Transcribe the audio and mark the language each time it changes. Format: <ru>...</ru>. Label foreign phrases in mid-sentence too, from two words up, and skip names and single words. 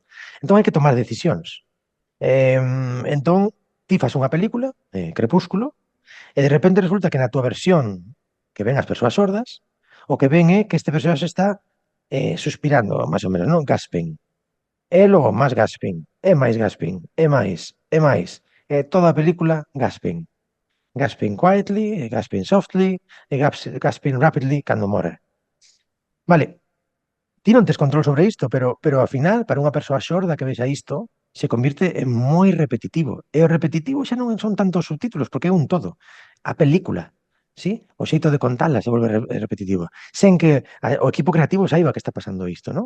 <gl>Entón hai que tomar decisións. Entón, ti fas unha película, Crepúsculo, e de repente resulta que na túa versión que ven as persoas sordas, o que ven é que este persoaxe está suspirando, máis ou menos, non? Gasping. E logo máis gasping, e máis gasping, e máis, e máis. E toda a película gasping.</gl> <en>Gasping quietly,</en> <gl>e</gl> <en>gasping softly,</en> <gl>e</gl> <en>gasping rapidly</en> <gl>cando more. Vale, ti non tes control sobre isto, pero ao final, para unha persoa xorda que vexa isto, se convirte en moi repetitivo. E o repetitivo xa non son tantos subtítulos, porque é un todo. A película, sí? O xeito de contala se volve repetitivo. Sen que o equipo creativo saiba que está pasando isto, non?</gl>